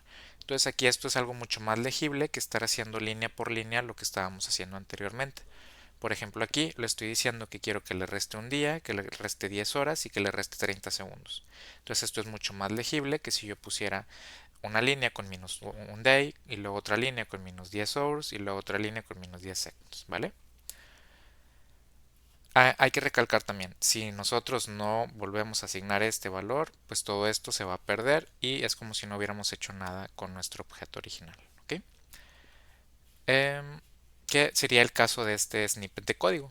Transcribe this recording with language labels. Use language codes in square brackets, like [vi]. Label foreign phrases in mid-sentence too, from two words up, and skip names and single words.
[es] Entonces aquí esto es algo mucho más legible que estar haciendo línea por línea lo que estábamos haciendo anteriormente. Por ejemplo, aquí le estoy diciendo que quiero que le reste un día, que le reste 10 horas y que le reste 30 segundos. Entonces esto es mucho más legible que si yo pusiera una línea con [en] minus un day [es] y luego otra línea con [en] minus 10 hours [es] y luego otra línea con [en] minus 10 seconds, [es] ¿vale? Hay que recalcar también, si nosotros no volvemos a asignar este valor, pues todo esto se va a perder y es como si no hubiéramos hecho nada con nuestro objeto original, ¿ok? Em, que sería el caso de este snippet de código.